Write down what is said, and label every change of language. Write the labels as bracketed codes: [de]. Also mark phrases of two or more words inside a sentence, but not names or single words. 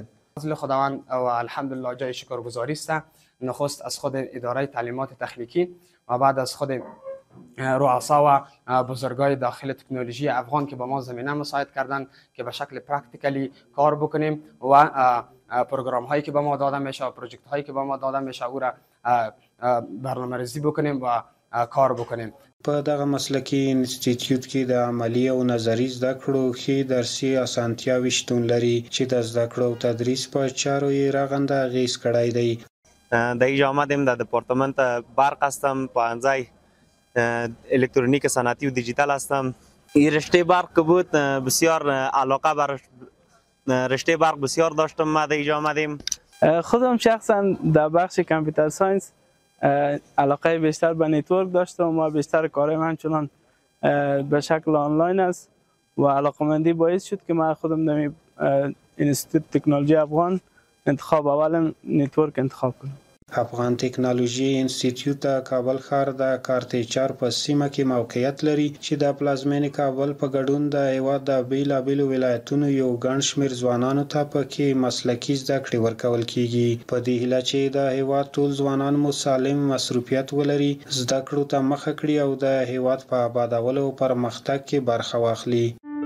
[fa] فضل خداوند و الحمدلله جای شکرگزاری است. نخست از خود اداره تعلیمات تکنیکی و بعد از خود رؤسا و بزرگای داخل تکنولوژی افغان که با ما زمینه مساعد کردن که به شکل پرکتیکلی کار بکنیم و پروگرام هایی که به ما داده میشه و پروژکت هایی که به ما داده میشه او را برنامه‌ریزی بکنیم و کار بکنیم. [ps] په دغه مسلکي انسټیټیوټ کې د عملي او نظري زده کړو ښې درسي اسانتیاوې شتون لري چې د زده کړو او تدریس په چارو یې رغنده اغېز کړی دی. [fa] در اینجا آمدیم در دپارتمنت برق هستم، پوهنځی الکترونیک صنعتی و دیجیتال هستم. این رشته برق که بود بسیار علاقه بر رشته برق بسیار داشتم. ما در اینجا آمدیم. خودم شخصا در بخش کامپیوتر ساینس علاقه بیشتر به نتورک داشتم و بیشتر کارم همچنان به شکل آنلاین است و علاقمندی باعث شد که من خودم در انستیتوت تکنولوژی افغان انتخاب اولم نتورک انتخاب کنم. [ps] افغان ټکنالوژي انسټیټیوټ د کابل ښار د کارتیچار په سیمه کې موقعیت لري چې د پلازمینې کابل په ګډون د هیواد د بیلابیلو ولایتونو یو ګڼ شمېر ځوانانو ته پکې مسلکي زده کړې ورکول کیږي. په دې هیله چې د هیواد ټول ځوانان مو سالم مصروفیت ولري، زده کړو ته مخه کړي او د هیواد په آبادولو او پرمختګ کې برخه واخلي.